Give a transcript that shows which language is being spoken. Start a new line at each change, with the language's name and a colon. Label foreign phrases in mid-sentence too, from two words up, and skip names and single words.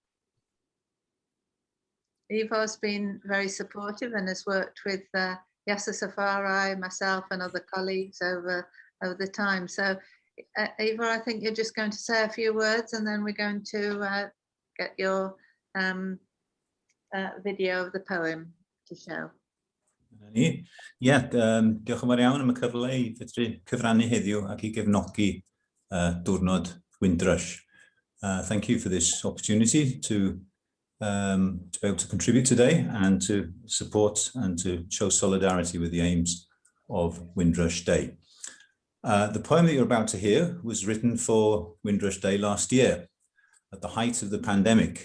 English: Eva has been very supportive and has worked with Yasser Safari, myself and other colleagues over the time. So Eva, I think you're just going to say a few words and then we're going to get your video of the poem to show.
Welsh: Ie, diolch yn fawr iawn am y cyfle I fedru cyfrannu heddiw ac I gefnogi diwrnod Windrush.
English: Thank you for this opportunity to be able to contribute today and to support and to show solidarity with the aims of Windrush Day. The poem that you're about to hear was written for Windrush Day last year at the height of the pandemic.